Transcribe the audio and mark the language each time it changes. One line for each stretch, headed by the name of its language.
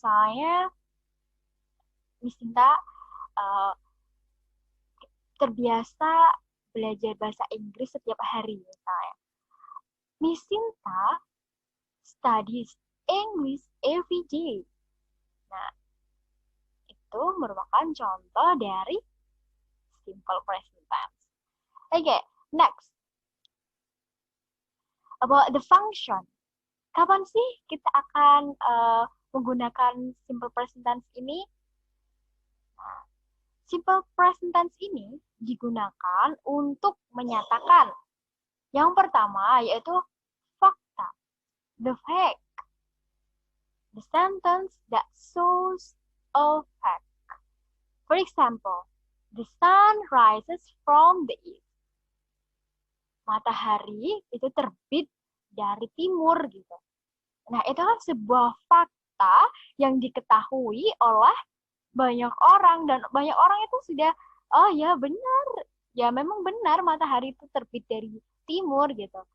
Indonesian: Misalnya, Miss Sinta uh, terbiasa belajar bahasa Inggris setiap hari, misalnya.
English: Miss Sinta studies English every day. Nah,
Indonesian: itu merupakan contoh dari simple present tense.
English: Okay, next. About the function.
Indonesian: Kapan sih kita akan menggunakan simple present tense ini? Nah, simple present tense ini digunakan untuk menyatakan yang pertama yaitu fakta,
English: the fact, the sentence that shows a fact. For example, the sun rises from the east.
Indonesian: Matahari itu terbit dari timur gitu. Nah, itu kan sebuah fakta yang diketahui oleh banyak orang, dan banyak orang itu sudah, oh ya benar, ya memang benar matahari itu terbit dari timur gitu.